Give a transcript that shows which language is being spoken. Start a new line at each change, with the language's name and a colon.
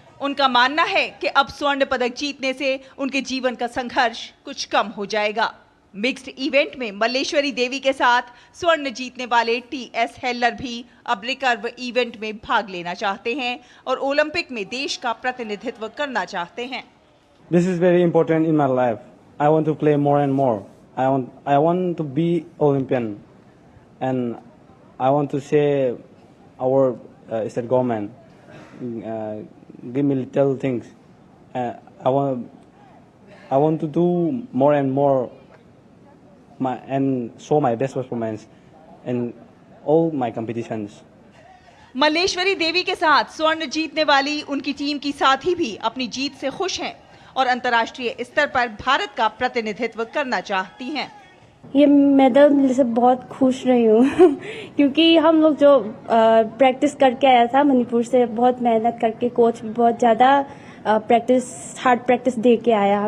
Hindi: उनका मानना है कि अब स्वर्ण पदक जीतने से उनके जीवन का संघर्ष कुछ कम हो जाएगा। मिक्स्ड इवेंट में मल्लेश्वरी देवी के साथ स्वर्ण जीतने वाले टीएस हेल्लर भी अब रिकर्व इवेंट में भाग लेना चाहते हैं और ओलंपिक में देश का प्रतिनिधित्व करना चाहते हैं।
English: This is very important in my life. I want to play more and more. I want to be Olympian, and I want to say our state government give me little things. I want to do more and more and show my best performance in all my competitions.
Hindi: Malleswari देवी के साथ स्वर्ण जीतने वाली उनकी team की साथी भी अपनी जीत से खुश हैं और अंतर्राष्ट्रीय स्तर पर भारत का प्रतिनिधित्व करना चाहती हैं। ये मेडल मिलने से बहुत खुश रही हूँ क्योंकि हम लोग जो प्रैक्टिस करके आया था मणिपुर से, बहुत मेहनत करके, कोच भी बहुत ज़्यादा हार्ड प्रैक्टिस दे के आया।